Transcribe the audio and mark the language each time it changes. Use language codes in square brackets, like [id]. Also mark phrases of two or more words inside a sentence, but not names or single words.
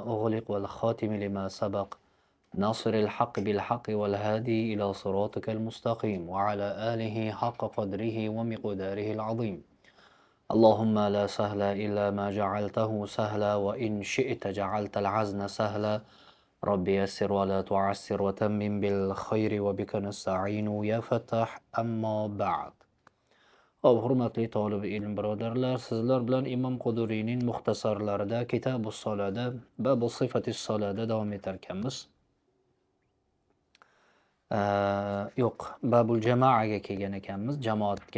[ar] أغلق والخاتم لما سبق ناصر الحق بالحق والهادي إلى صراطك المستقيم وعلى آله حق قدره ومقداره العظيم اللهم لا سهل إلا ما جعلته سهلا وإن شئت جعلت العزن سهلا ربي يسر ولا تعسر وتمم بالخير وبك نستعين يا فتاح أما بعد. [uz] Hurmatli talib ilm birodarlar, sizlar bilan Imom Quduriyning muxtasarlarida Kitabus Solada babu sifatis solada davom etar ekanmiz. Yo'q, babul jamoaga kelgan ekanmiz, jamoatga.